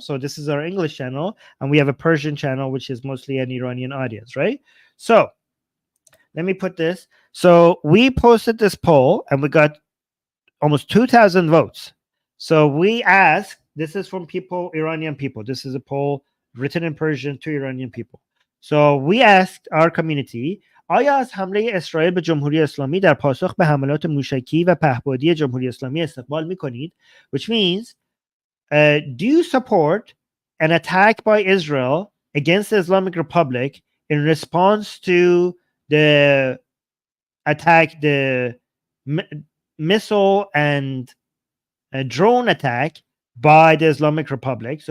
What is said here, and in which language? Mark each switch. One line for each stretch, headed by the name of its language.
English: So this is our English channel, and we have a Persian channel, which is mostly an Iranian audience, right? So let me put this. So we posted this poll, and we got almost 2,000 votes. So we asked, this is from people, Iranian people. This is a poll written in Persian to Iranian people. So we asked our community,
Persian: آیا از حمله اسرائیل به جمهوری اسلامی در پاسخ به حملات موشکی و پهپادی جمهوری اسلامی استقبال می‌کنید?
English: Which means, do you support an attack by Israel against the Islamic Republic in response to the attack, the missile and drone attack by the Islamic Republic?